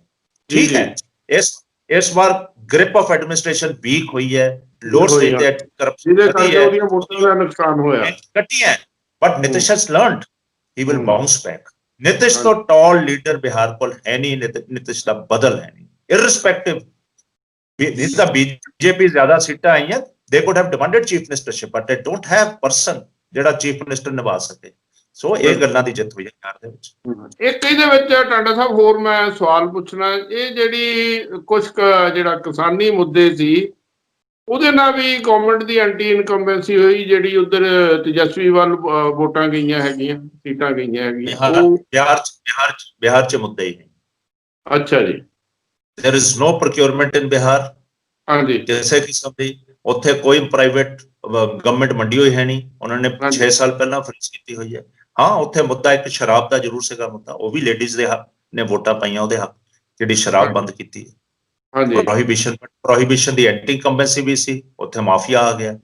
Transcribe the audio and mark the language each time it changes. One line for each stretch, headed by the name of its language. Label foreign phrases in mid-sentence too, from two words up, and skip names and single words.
Punjabi: ਠੀਕ ਹੈ, ਇਸ ਵਾਰ
English: grip of administration weak
Punjabi: ਹੋਈ ਹੈ,
English: lower stage
Punjabi: ਤੇ ਕਰਪਸ਼ਨ ਘਟੀ ਹੈ, ਉਹਦਾ ਨੁਕਸਾਨ ਹੋਇਆ, ਘਟੀ ਹੈ,
English: but Nitish has learned, he will bounce back.
Punjabi: ਨਿਤਿਸ਼ ਤੋਂ
English: tall leader
Punjabi: ਬਿਹਾਰ ਕੋਲ ਹੈ ਨਹੀਂ, ਨਿਤਿਸ਼ ਦਾ ਬਦਲ ਹੈ ਨਹੀਂ। ਇਰਰਿਸਪੈਕਟਿਵ ਦਾ ਬੀਜੇਪੀ ਜ਼ਿਆਦਾ ਸੀਟਾਂ ਆਈਆਂ,
English: they could have demanded chief ministership, but they don't have person
Punjabi: ਜਿਹੜਾ ਚੀਫ ਮਿਨਿਸਟਰ ਨਿਭਾ ਸਕੇ। ਸੋ ਇਹ ਗੱਲਾਂ ਦੀ ਜਿੱਤ ਹੋਈ ਹੈ ਬਿਹਾਰ ਦੇ ਵਿੱਚ। ਇੱਕ ਇਹਦੇ ਵਿੱਚ ਟਾਂਡਾ ਸਾਹਿਬ ਹੋਰ ਮੈਂ ਸਵਾਲ ਪੁੱਛਣਾ, ਇਹ ਜਿਹੜੀ ਕੁਝ ਜਿਹੜਾ ਕਿਸਾਨੀ ਮੁੱਦੇ ਸੀ, ਉਹਦੇ ਨਾਲ ਵੀ ਗਵਰਨਮੈਂਟ ਦੀ
English: anti incumbency
Punjabi: ਹੋਈ, ਜਿਹੜੀ ਉਧਰ ਤੇਜਸਵੀ ਵੱਲ ਵੋਟਾਂ ਗਈਆਂ ਹੈਗੀਆਂ, ਸੀਟਾਂ ਗਈਆਂ ਹੈਗੀਆਂ। ਬਿਹਾਰ 'ਚ ਮੁੱਦਾ ਹੀ ਨਹੀਂ। ਅੱਛਾ ਜੀ।
English: there is no procurement in ਬਿਹਾਰ।
Punjabi: ਹਾਂਜੀ, ਕਿਸੇ ਕਿਸਮ ਦੀ ਉੱਥੇ ਕੋਈ
English: private government
Punjabi: ਮੰਡੀ ਹੋਈ ਹੈ ਨਹੀਂ। ਉਹਨਾਂ ਨੇ 6 ਸਾਲ ਪਹਿਲਾਂ ਫ੍ਰੀਜ਼ ਕੀਤੀ ਹੋਈ ਹੈ। ਹਾਂ, ਉੱਥੇ ਮੁੱਦਾ ਇੱਕ ਸ਼ਰਾਬ ਦਾ ਜ਼ਰੂਰ ਸੀਗਾ ਮੁੱਦਾ, ਉਹ ਵੀ ਲੇਡੀਜ਼ ਦੇ ਹੱਕ ਨੇ ਵੋਟਾਂ ਪਾਈਆਂ ਉਹਦੇ ਹੱਕ, ਜਿਹੜੀ ਸ਼ਰਾਬ ਬੰਦ ਕੀਤੀ ਹੈ। ਪ੍ਰੋਹਿਬਿਸ਼ਨ ਦੀ
English: anti incumbency
Punjabi: ਵੀ ਸੀ, ਉੱਥੇ ਮਾਫੀਆ ਆ ਗਿਆ।